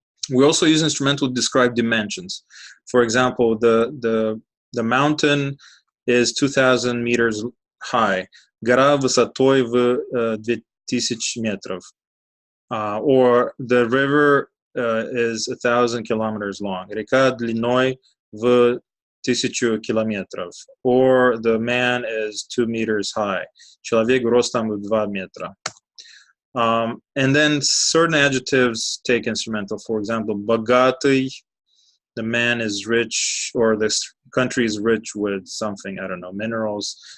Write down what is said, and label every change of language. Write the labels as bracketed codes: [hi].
[en] We also use instrumental to describe dimensions. For example, the mountain is 2,000 meters high. [ru] Гора высотой в 2000 метров. [en] Or the river is 1,000 kilometers long. [ru] Река длиной в 1000 километров. [en] Or the man is 2 meters high. [ru] Человек ростом в 2 метра. [en] And then certain adjectives take instrumental. For example, богатый, the man is rich, or the country is rich with something, I don't know, minerals.